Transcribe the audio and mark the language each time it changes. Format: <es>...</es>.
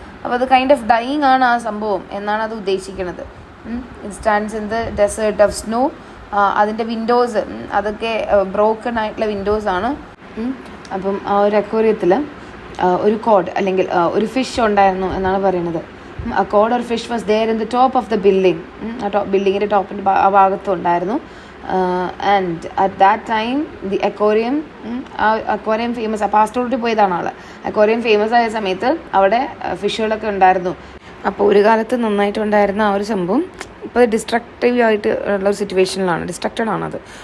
<ml>അപ്പോൾ അത്</ml> <en>kind of dying</en> <ml>ആണ് ആ സംഭവം എന്നാണ് അത് ഉദ്ദേശിക്കുന്നത്.</ml> <en>It stands in the desert of snow.</en> <ml>അതിൻ്റെ വിൻഡോസ് അതൊക്കെ ബ്രോക്കൺ ആയിട്ടുള്ള വിൻഡോസാണ്. അപ്പം ആ ഒരു അക്വേറിയത്തിൽ ഒരു കോഡ് അല്ലെങ്കിൽ ഒരു ഫിഷ് ഉണ്ടായിരുന്നു എന്നാണ് പറയുന്നത്.</ml> <en>A cod or fish was there in the top of the building.</en> <ml>ആ ബിൽഡിങ്ങിൻ്റെ ടോപ്പിൻ്റെ ആ ഭാഗത്തും ഉണ്ടായിരുന്നു.</ml> <en>And at that time the aquarium famous, പാസ്റ്റോറിറ്റി പോയതാണ് ആൾ.</en> <ml>അക്വേറിയം ഫേമസ് ആയ സമയത്ത് അവിടെ ഫിഷുകളൊക്കെ ഉണ്ടായിരുന്നു. അപ്പോൾ ഒരു കാലത്ത് നന്നായിട്ടുണ്ടായിരുന്ന ആ ഒരു സംഭവം ഇപ്പോൾ ഡിസ്ട്രക്റ്റീവ് ആയിട്ട് ഉള്ള ഒരു സിറ്റുവേഷനിലാണ്, ഡിസ്ട്രക്റ്റഡ് ആണത്.</ml>